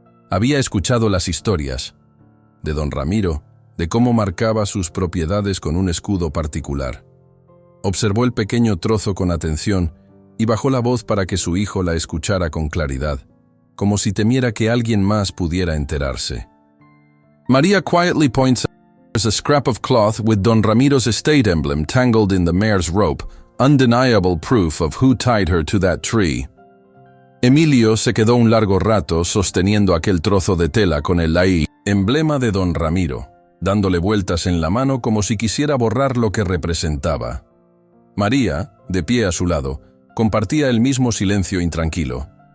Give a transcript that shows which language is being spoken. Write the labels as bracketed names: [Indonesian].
[Spanish] Había escuchado las historias de don Ramiro, de cómo marcaba sus propiedades con un escudo particular. Observó el pequeño trozo con atención y bajó la voz para que su hijo la escuchara con claridad, como si temiera que alguien más pudiera enterarse. [English] María quietly points out there's a scrap of cloth with Don Ramiro's estate emblem tangled in the mare's rope, undeniable proof of who tied her to that tree. [Spanish] Emilio se quedó un largo rato sosteniendo aquel trozo de tela con el emblema de don Ramiro, dándole vueltas en la mano como si quisiera borrar lo que representaba. María, de pie a su lado, compartía el mismo silencio intranquilo.